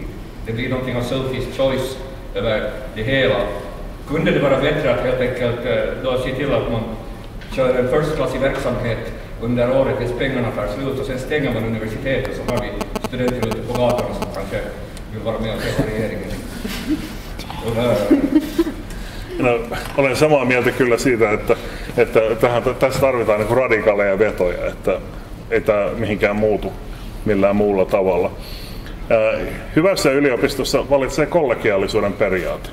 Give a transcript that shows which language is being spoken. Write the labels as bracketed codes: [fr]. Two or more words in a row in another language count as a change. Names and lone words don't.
[sv] Det blir någonting av [en] selfish choice [sv] över det hela. Kunde det vara bättre att helt enkelt då se till att man kör en förstklassig verksamhet under året tills pengarna tar slut, och sen stänger man universitetet, så har vi studenter ute på gatorna som kanske vill vara med och träffa regeringen. [fi] No, olen samaa mieltä kyllä siitä, että tässä tarvitaan niin radikaaleja vetoja, että ei tämä mihinkään muutu millään muulla tavalla. Hyvässä yliopistossa valitsee kollegiaalisuuden periaate.